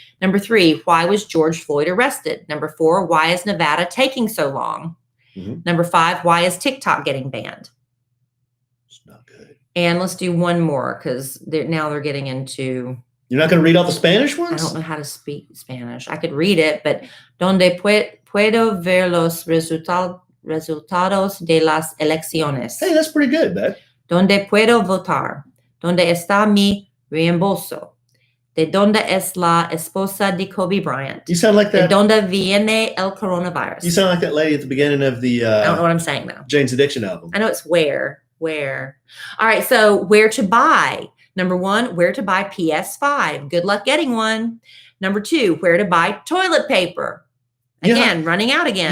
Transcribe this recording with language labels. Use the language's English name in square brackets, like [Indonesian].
[English] Number 3, why was George Floyd arrested? Number 4, why is Nevada taking so long? Mm-hmm. Number 5, why is TikTok getting banned? It's not good. And let's do one more because now they're getting into. You're not going to read all the Spanish ones? I don't know how to speak Spanish. I could read it, but [Spanish] donde puedo ver los resultados de las elecciones? [English] Hey, that's pretty good, man. [Spanish] Donde puedo votar? Donde está mi reembolso? ¿De dónde es la esposa de Kobe Bryant? [English] You sound like that. [Spanish] ¿De dónde viene el coronavirus? [English] You sound like that lady at the beginning of the I don't know what I'm saying though. Jane's Addiction album. I know it's where. All right, so where to buy? Number 1, where to buy PS5. Good luck getting one. Number 2, where to buy toilet paper. Again, running out again.